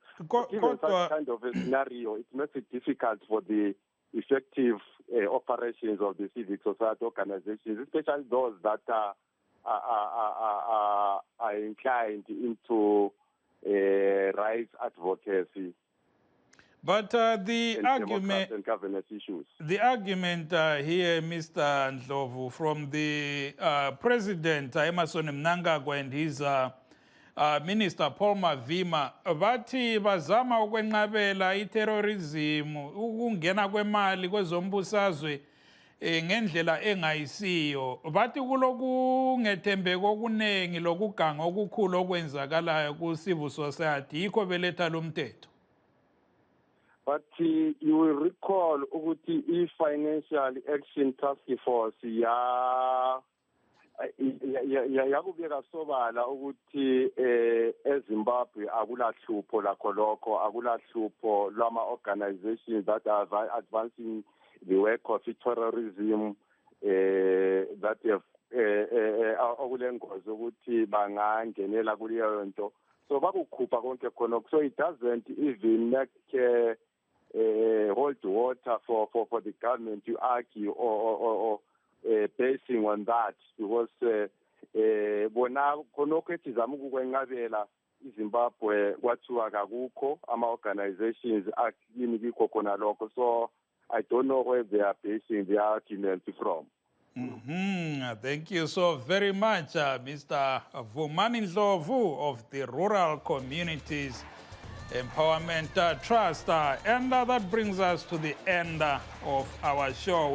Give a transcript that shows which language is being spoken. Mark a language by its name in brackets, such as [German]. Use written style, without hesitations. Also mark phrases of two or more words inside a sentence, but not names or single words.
[English] Given such kind of a scenario, it makes it difficult for the effective operations of the civic society organizations, especially those that are inclined into rights advocacy. But the argument and governance issues. The argument here, Mr. Ndlovu, from the President Emmerson Mnangagwa and his Minister Paul Mavima, [North Ndebele] bathi bazama ukwenqabela iterrorism, ukungena kwemali kwezombusazwe ngendlela engayisiyo. Bathi kulokungethembeki okuningi lokuganga okukhulu okwenzakalayo ku [English] civil society, [North Ndebele] yikho beletha lo mthetho. [English] But you will recall [North Ndebele] ukuthi i-Financial Action Task Force yakubeka sobala ukuthi eZimbabwe akulahlupho lakho lokho, akulahlupho lwama- [English] organizations that are advancing the work of terrorism that have [North Ndebele] okulengozi ukuthi bangangenela kuleyo nto. So bakukhupha konke khonokho. [English] So it doesn't even make hold water for the government to argue or basing on that, because [North Ndebele] bona khonokho etizama ukukwenqabela iZimbabwe kwathiwa kakukho ama-organizations akini kikho khona lokho. [English] So I don't know where they are basing their argument from. Thank you so very much, Mr. Vumani Ndlovu of the Rural Communities Empowerment Trust. And that brings us to the end of our show.